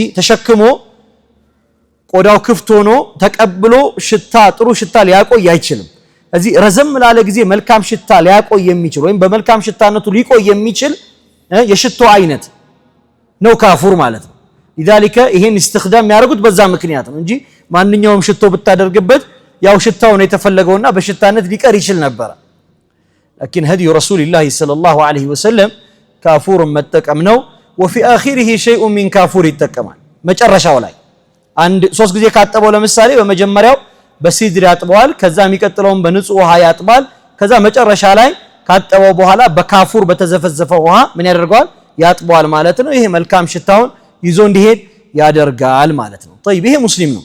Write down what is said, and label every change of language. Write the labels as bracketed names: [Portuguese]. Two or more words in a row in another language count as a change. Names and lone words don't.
[Amharic] ተሸክሞ ቆዳው ክፍት ሆኖ ተቀብሎ ሽታ ጥሩ ሽታ ሊያቆይ አይችልም። እዚህ ረዘም ላለ ጊዜ መልካም ሽታ ሊያቆይ የሚችል ወይም በመልካም ሽታነቱ ሊቆይ የሚችል የሽቶ አይነት ነው ካፉር ማለት ነው። لذلك ይሄን استخدام የሚያደርጉት በዛ ምክንያት ነው እንጂ ማንኛውም ሽቶ ብታደርግበት ያው ሽታው ነው የተፈለገውና በሽታነት ሊቀር ይችል ነበር። [Arabic] لكن هدي رسول الله صلى الله عليه وسلم كافور [Amharic] መጠቀም ነው። [Arabic] وفي اخره شيء من كافور [Amharic] ይጠቀማል። መጨረሻው ላይ አንድ 3 ጊዜ ካጠበው ለምሳሌ በመጀመሪያው በሲድር ያጥበዋል፣ ከዛ የሚቀጥለውን በንጹህ ውሃ ያጥባል፣ ከዛ መጨረሻ ላይ ካጠበው በኋላ በካፉር በተዘፈዘፈ ውሃ ምን ያደርገዋል? ያጥበዋል ማለት ነው። ይሄ መልካም ሽታውን ይዞ እንዲሄድ ያደርጋል ማለት ነው። طيب ይሄ ሙስሊም ነው።